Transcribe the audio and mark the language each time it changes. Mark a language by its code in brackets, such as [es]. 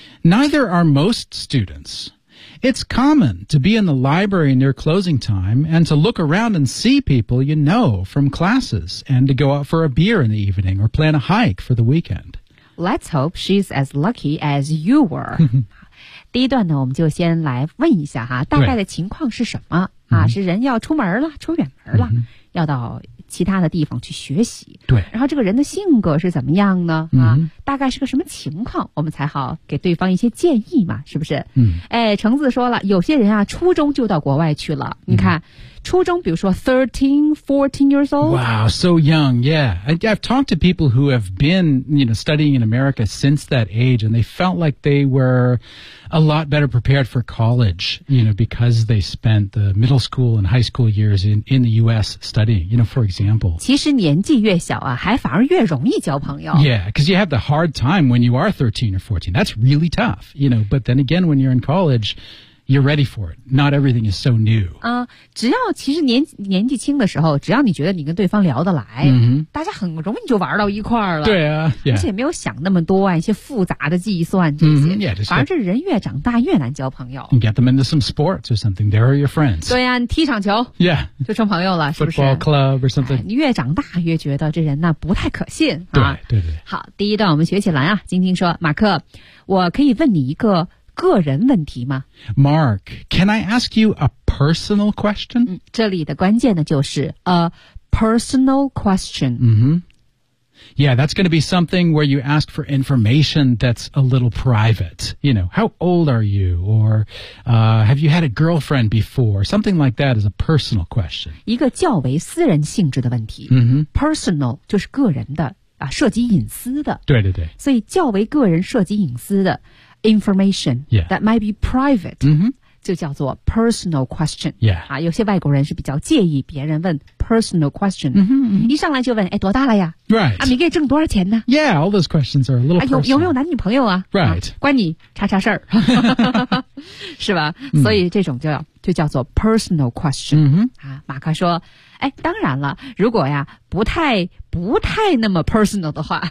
[en] Neither are most students. It's common to be in the library near closing time and to look around and see people you know from classes and to go out for a beer in the evening or plan a hike for the weekend. Let's hope she's as lucky as you were. [zh] 第一段呢，我们就先来问一下哈，大概的情况是什么、mm-hmm. 啊？是人要出门了，出远门了， mm-hmm. 要到其他的地方去学习。对，然后这个人的性格是怎么样呢？啊， mm-hmm. 大概是个什么情况，我们才好给对方一些建议嘛，是不是？嗯、mm-hmm. ，哎，橙子说了，有些人啊，初中就到国外去了。 Mm-hmm. 你看，初中，比如说 13, 14 [en] years old。 Wow, so young. Yeah, I've talked to people who have been, you know, studying in America since that age, and they felt like they were a lot better prepared for college, you know, because they spent the middle school and high school years in the U.S. studying, you know, for example. [zh] 其实年纪越小啊，还反而越容易交朋友。 [en] Yeah, because you have the hard time when you are 13 or 14. That's really tough, you know, but then again, when you're in college,You're ready for it. Not everything is so new. [zh] 只要其实年纪轻的时候，只要你觉得你跟对方聊得来，大家很容易就玩到一块儿了。对啊，而且没有想那么多啊，一些复杂的计算这些。反而这人越长大越难交朋友。 [en] You get them into some sports or something. They are your friends. [zh] 对啊，你踢场球。 [en] Yeah. [zh] 就成朋友了，是不是 [en] ？Football club or something. [zh] 你越长大越觉得这人呢不太可信。对对对。好，第一段我们学起来啊。晶晶说，马克，我可以问你一个。个人问题吗 [en] Mark, can I ask you a personal question?、 [zh] 这里的关键呢就是 [en] a personal question.、 Mm-hmm. Yeah, that's going to be something where you ask for information that's a little private. You know, how old are you? Or、have you had a girlfriend before? Something like that is a personal question. [zh] 一个较为私人性质的问题、 mm-hmm. Personal 就是个人的、啊、涉及隐私的。对对对。所以较为个人涉及隐私的information、 [en] yeah. that might be private、 mm-hmm. [zh] 就叫做 [en] personal question、 yeah. [zh] 啊、有些外国人是比较介意别人问 [en] personal question、 mm-hmm, mm-hmm. [zh] 一上来就问哎，多大了呀、 [en] right. [zh] 啊、你给挣多少钱呢 [en] Yeah, all those questions are a little personal、 [zh] 啊、有没有男女朋友啊 [en] Right [zh] 啊关你查查事儿是吧、mm-hmm. 所以这种 就叫做 [en] personal question、 mm-hmm. [zh] 啊、马克说哎，当然了如果呀不太那么 personal 的话、